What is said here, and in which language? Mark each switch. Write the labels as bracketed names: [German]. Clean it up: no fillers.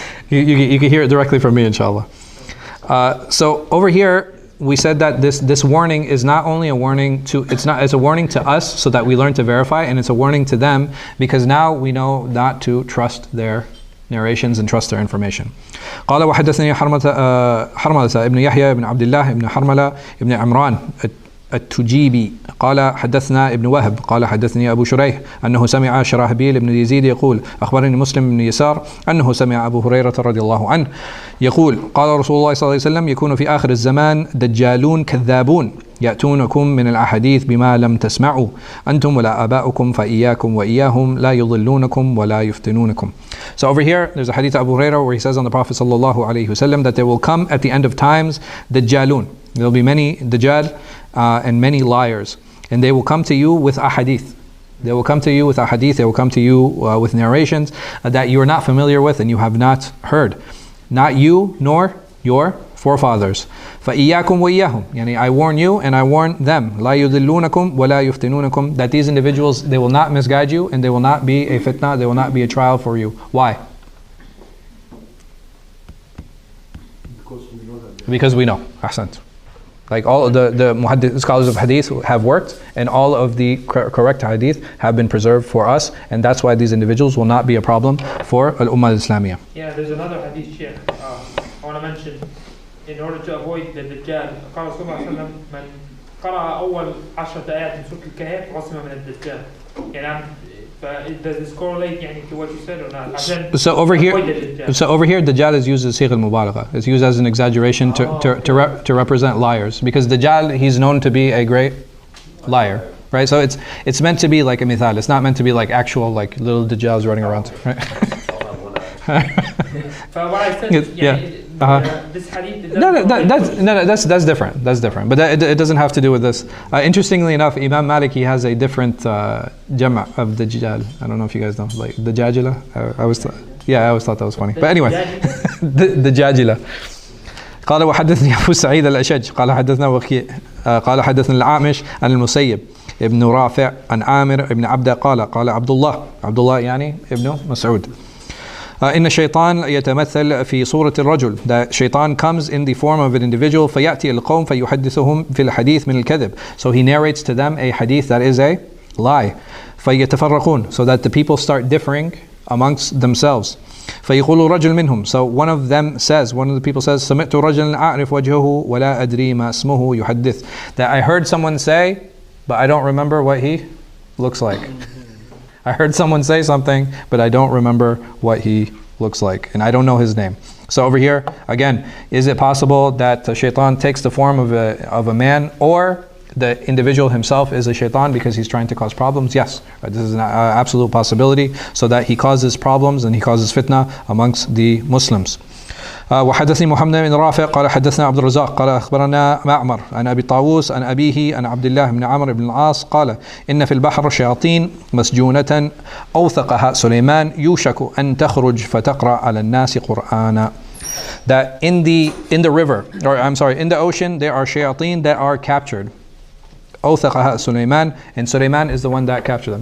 [English] You can hear it directly from me, inshallah. So over here, we said that this warning is not only a warning it's a warning to us so that we learn to verify, and it's a warning to them because now we know not to trust their narrations and trust their information. [Arabic] قال وحدثني حرملة ابن يحيى ابن عبد الله ابن حرملة ابن عمران التجيبي قال حدثنا ابن وهب قال حدثني أبو شريح أنه سمع شراحبيل بن يزيد يقول أخبرني مسلم بن يسار أنه سمع أبو هريرة رضي الله عنه يقول قال رسول الله صلى الله عليه وسلم يكون في آخر الزمان دجالون كذابون يأتونكم من الأحاديث بما لم تسمعوا أنتم ولا آباؤكم فإياكم وإياهم لا يضلونكم ولا يفتنونكم. [English] So over here there's a hadith of Abu Hurairah where he says on the Prophet sallallahu alaihi wasallam that there will come at the end of times dajjalun. There will be many dajjal and many liars, and they will come to you with ahadith. They will come to you with ahadith. They will come to you with narrations that you are not familiar with and you have not heard. Not you nor your forefathers. [Arabic] فَإِيَّاكُمْ وَإِيَّاهُمْ [English] يعني I warn you and I warn them. [Arabic] لَا يُضِلُّونَكُمْ وَلَا يُفْتِنُونَكُمْ [English] that these individuals, they will not misguide you and they will not be a fitna, they will not be a trial for you. Why? Because we know. Ahsant. Like all of the muhaddith, scholars of hadith have worked, and all of the correct hadith have been preserved for us, and that's why these individuals will not be a problem for al-Ummah al-Islamiyah. Yeah, there's another hadith, Sheikh, I want to mention, in order to avoid the Dajjal. [Arabic] قال صلى الله عليه وسلم من قرأ أول 10 آيات من سورة الكهف عصم من الدجال. [English] يعني does this correlate to what you said or not? So over here, Dajjal is used as sigh al-mubalagha. It's used as an exaggeration to represent liars, because Dajjal, he's known to be a great liar, right? So it's meant to be like a mithal. It's not meant to be like actual like little Dajjals running around, right? So what I said, this hadith. That's different. That's different. But it doesn't have to do with this. Interestingly enough, Imam Malik, he has a different jama' of Dajjal. I don't know if you guys know, like the Dajjala. I always thought that was funny. But anyway, the Dajjala. [Arabic] قال وحدثني أبو سعيد الأشج قال حدثنا وكيع قال حدثنا الأعمش عن المسيب ابن رافع عن عامر ابن عبده قال عبد الله يعني ابن مسعود إن الشيطان يتمثل في صورة الرجل. [English] That shaitan comes in the form of an individual [Arabic] فيأتي القوم فيحدثهم في الحديث من الكذب. [English] So he narrates to them a hadith that is a lie. [Arabic] فيتفرقون, [English] so that the people start differing amongst themselves. [Arabic] فيقول رجل منهم, [English] so one of the people says [Arabic] سمعت رجلا أعرف وجهه ولا أدري ما اسمه يحدث. [English] That I heard someone say, but I don't remember what he looks like. I heard someone say something, but I don't remember what he looks like, and I don't know his name. So over here, again, is it possible that the shaitan takes the form of a man, or the individual himself is a shaitan because he's trying to cause problems? Yes, right, this is an absolute possibility, so that he causes problems and he causes fitna amongst the Muslims. [Arabic] وحدثني محمد بن رافع قال حدثنا عبد الرزاق قال أخبرنا معمر عن أبي طاووس عن أبيه عن عبد الله بن عمرو بن العاص قال إن في البحر شياطين مسجونة أوثقها سليمان يوشك أن تخرج فتقرأ على الناس قرآنا. [English] That in the river, or I'm sorry, in the ocean, there are shayateen that are captured. [Arabic] أوثقها سليمان, [English] and Sulaiman is the one that captured them.